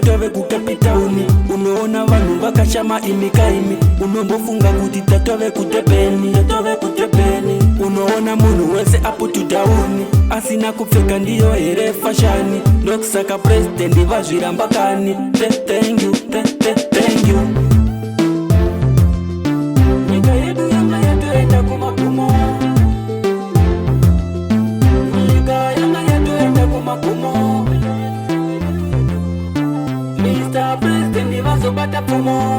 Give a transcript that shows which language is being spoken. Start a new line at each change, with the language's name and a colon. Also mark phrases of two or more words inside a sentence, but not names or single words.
Shona: ku Cape Town. Unoona vanhu vakashama imi kaimi. Unombofunga kuti tatove ku Durban. Tatove ku Durban. Unoona munhu wese
English: up to down.
Shona: Asina kupfeka ndiyo here fashion. Ndokusaka president vazviramba kani.
English: Th-, thank you, th-, th-, thank you.
Shona: Nyika yedu yanga yatoenda kumagumo. Nyika yanga yatoenda kumagumo. Mister President vazobata pfumo.